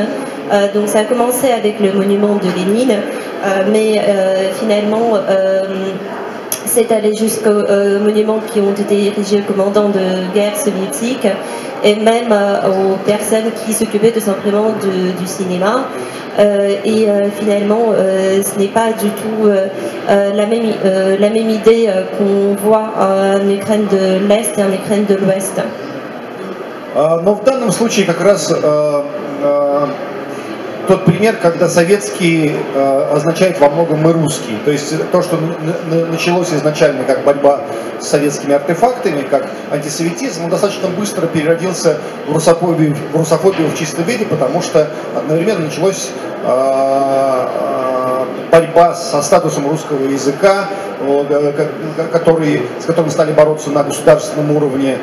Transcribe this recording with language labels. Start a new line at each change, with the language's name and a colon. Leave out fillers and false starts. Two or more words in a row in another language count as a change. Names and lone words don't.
French: Donc ça a commencé avec le monument de Lénine, mais finalement c'est allé jusqu'aux monuments qui ont été érigés aux commandants de guerre soviétiques et même aux personnes qui s'occupaient tout simplement du cinéma. Et finalement, ce n'est pas du tout la même idée qu'on voit en Ukraine de l'Est et en Ukraine de l'Ouest.
Russian: Но в данном случае как раз тот пример, когда советский означает во многом и русский. То есть то, что началось изначально как борьба с советскими артефактами, как антисоветизм, он достаточно быстро переродился в русофобию в чистом виде, потому что одновременно началась борьба со статусом русского языка, с которым стали бороться на государственном уровне.